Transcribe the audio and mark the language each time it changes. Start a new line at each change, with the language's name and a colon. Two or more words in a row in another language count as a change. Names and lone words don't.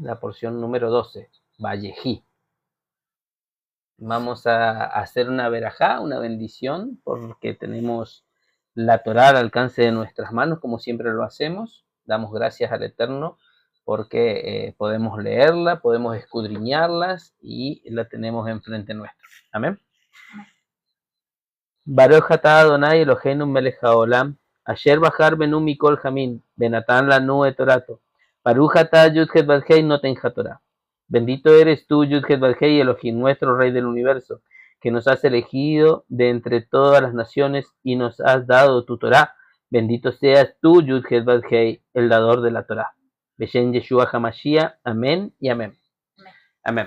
Spanish: La porción número 12, Vallejí. Vamos a hacer una verajá, una bendición, porque tenemos la Torá al alcance de nuestras manos, como siempre lo hacemos. Damos gracias al Eterno porque podemos leerla, podemos escudriñarlas y la tenemos enfrente nuestro. Amén.
Hebrew: ברוך אתה אדוני אלוהינו מלך העולם, אשר בחר בנו מכל העמים, ונתן לנו את תורתו. ברוך אתה יוד-הא ואו-הא נותן התורה.
Spanish: Bendito eres tú, Yud-Het Vav-Hei, Elohim, nuestro Rey del universo, que nos has elegido de entre todas las naciones y nos has dado tu Torah. Bendito seas tú, Yud-Het Vav-Hei, el dador de la Torah.
Hebrew: בשם ישוע המשיח,
Spanish: amén y amén. Amén.